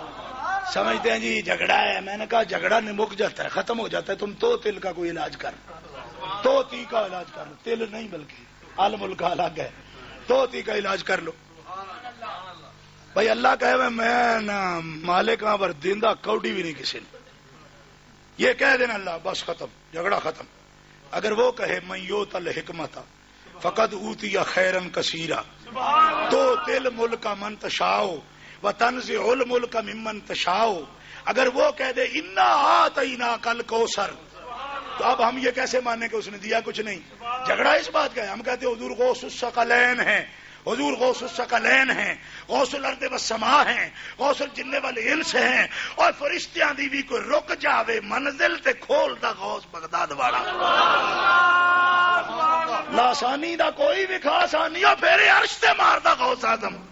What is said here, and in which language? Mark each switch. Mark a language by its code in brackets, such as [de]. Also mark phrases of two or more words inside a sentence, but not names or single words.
[ur] سمجھتے ہیں جی جھگڑا ہے، میں نے کہا جھگڑا نمک جاتا ہے، ختم ہو جاتا ہے، تم تو تل کا کوئی علاج کر، تو تی کا علاج کر لو، تل نہیں بلکہ عالم کا الگ ہے، تو تی کا علاج کر لو۔ [pa] بھائی اللہ کہے میں نا مالک ہاں پر دیندہ کوڈی بھی نہیں کسی نے، [ur] یہ کہہ دینا اللہ بس ختم، جھگڑا ختم۔ [pa] اگر وہ کہے [ar] من یوت الحکمت فقد اوتی خیرن کثیرا تو تل ملک من تشاؤ و تنزع الملک ممن تشاؤ، [pa] اگر وہ کہہ دے [ar] انا آتینا کل کوثر، [pa] تو اب ہم یہ کیسے مانیں کہ اس نے دیا کچھ نہیں؟ جھگڑا اس بات کا ہے، ہم کہتے ہیں حضور [ar] غوث الثقلین [pa] ہیں، حضور [ar] غوث الثقلین [pa] ہیں، [ar] غوث الارض والسماء [pa] ہیں، [ar] غوث الجن والانس [pa] ہیں، اور فرشتیاں دی بھی کوئی رک جاوے منزل تے کھول دا غوث بغداد والا، لاسانی دا کوئی بھی خاص آنی اور پھر عرش تے مار دا غوث اعظم۔